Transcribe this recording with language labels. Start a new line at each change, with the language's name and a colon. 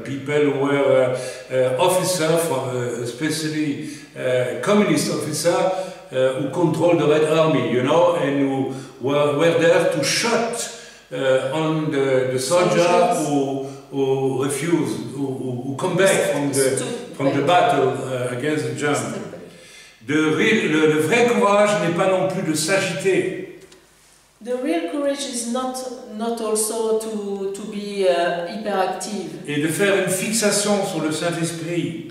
English: People who were officers, especially communist officers, who controlled the Red Army, you know, and who were there to shoot on the soldiers who refuse, who come back from the battle against the Germans.
French: Le vrai courage n'est pas non plus de s'agiter.
English: The real courage is not also to be hyperactive
French: Et de faire une fixation sur le Saint-Esprit.